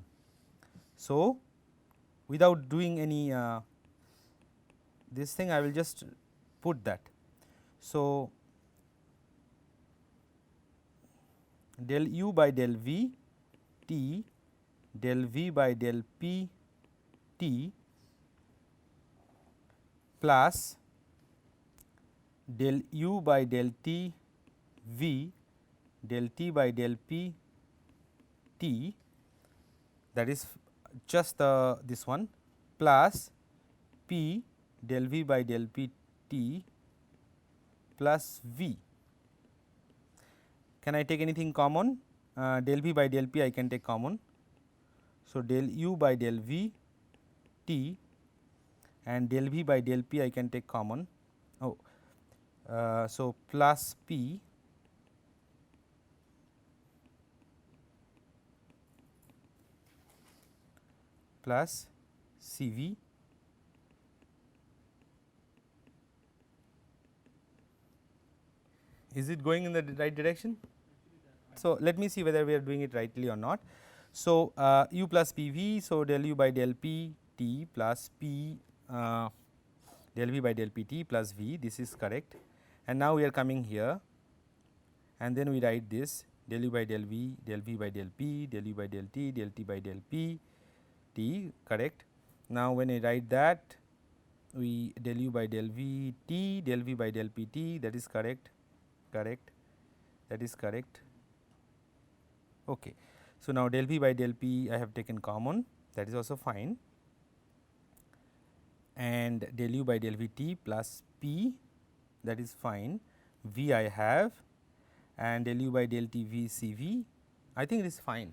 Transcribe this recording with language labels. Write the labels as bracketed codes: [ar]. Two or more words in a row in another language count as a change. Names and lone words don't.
[en] So, without doing any this thing, I will just put that. So, del U by del V T del V by del P T plus del U by del T V del T by del P T, that is just this one, plus P del V by del P T plus V. Can I take anything common? Del V by del P I can take common. So, del U by del V T and del V by del P I can take common. Oh, so plus P plus C V is it going in the right direction? So, let me see whether we are doing it rightly or not. So, U plus P V, so del U by del P T plus P del V by del P T plus V, this is correct. And now we are coming here, and then we write this del U by del V by del P, del U by del T by del P T, correct. Now, when I write that, we del U by del V T del V by del P T, that is correct, that is correct. Okay. So, now del V by del P I have taken common, that is also fine, and del U by del V T plus P, that is fine, V I have, and del U by del T V C V, I think it is fine.